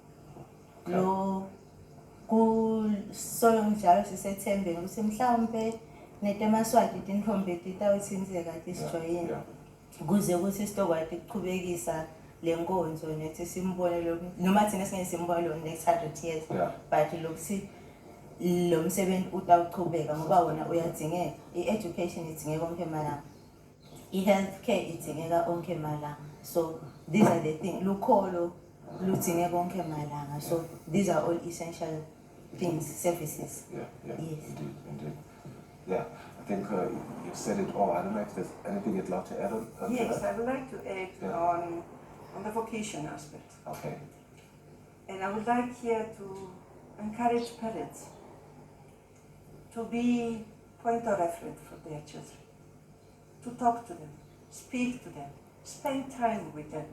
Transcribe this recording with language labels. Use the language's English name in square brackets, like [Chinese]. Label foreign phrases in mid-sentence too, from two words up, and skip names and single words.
[Swati] lo kusoyo njalo sisethembe ukuthi mhlawumbe netemaswati tinhombe titawuthinzeka tisijoyini kuze ukuthi sitokwazi ukuqhubekisa lenkonzo nethi simbone lo noma thina singeke simbone lo [English] next 100 years [Swati] but lokuthi lo msebenzi utawuqhubeka ngoba wona uyadingeka i-education idingeka onke emalanga i-healthcare idingeka onke emalanga [English] so these are the things [Swati] lukholo ludingeka onke emalanga [English] so these are all essential things services yes indeed. I think you said it all. I don't know if there's anything you'd like to add on yes, to that? I would like to add on the vocation aspect. Okay. And I would like here to encourage parents to be point of reference for their children, to talk to them, speak to them, spend time with them.